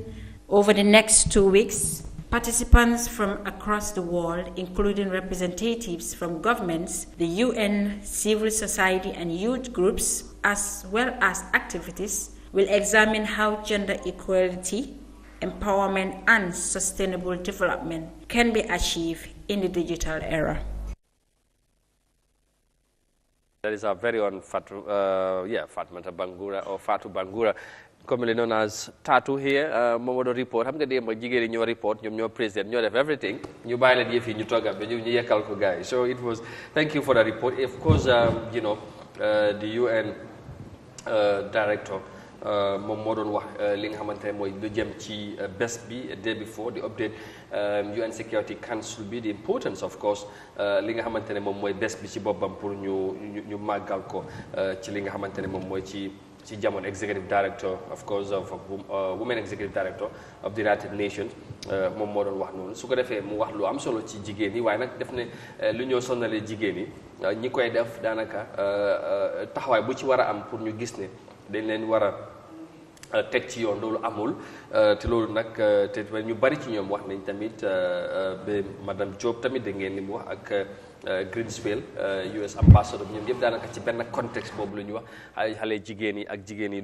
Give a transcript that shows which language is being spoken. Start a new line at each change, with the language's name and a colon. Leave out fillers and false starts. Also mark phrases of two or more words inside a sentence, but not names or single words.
English: Over the next 2 weeks, participants from across the world, including representatives from governments, the UN, civil society, and youth groups, as well as activists, will examine how gender equality, empowerment, and sustainable development can be achieved in the digital era. That is our very own Fatmata Bangura or Fatou Bangura, commonly known as Tattoo here. Momodo report.
Wolof: Xam nga dem jigéen ñoo report ñom ñoo present ñoo def everything. Ñu bayila yef yi ñu toga ba ñu yekkal ko guys.
English: So it was, thank you for the report. Of course, the UN director
Wolof: moom moo doon wax li nga xamante ne mooy lu jëm ci bés bi
English: day before the update UN Security Council
Wolof: bi
English: the importance of course
Wolof: li nga xamante ne moom mooy bés bi ci boppam pour ñu màggal ko ci li nga xamante ne moom mooy ci ci jamono
English: executive director of course of women executive director of the United Nations
Wolof: moom moo doon wax noonu su ko defee mu wax lu am solo ci jigéen yi waaye nag def ne lu ñoo sonnalee jigéen yi ñi koy def daanaka taxawaay bu ci war a am pour ñu gis ne dañ leen war a teg ci yoon loolu amul te loolu nag te ñu bari ci ñoom wax nañ tamit ba madame Diop tamit da ngeen li mu wax ak Greenswell
English: US ambassador
Wolof: ñoom yëpp daanaka ci benn contexte boobu la ñu wax ay xale jigéen yi ak jigéen yi